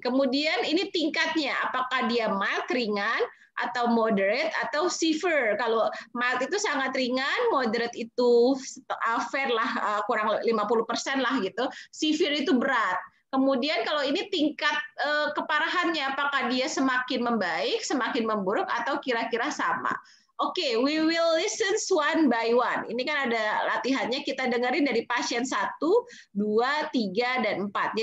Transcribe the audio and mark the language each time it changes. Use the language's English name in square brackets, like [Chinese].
[Indonesian] Kemudian ini tingkatnya, apakah dia mild, ringan, atau moderate, atau severe. Kalau mild itu sangat ringan, moderate itu fair lah, kurang 50% lah gitu. Severe itu berat. Kemudian kalau ini tingkat keparahannya, apakah dia semakin membaik, semakin memburuk, atau kira-kira sama. [English] Oke, we will listen one by one. [Indonesian] Ini kan ada latihannya, kita dengerin dari pasien 1, 2, 3, dan 4.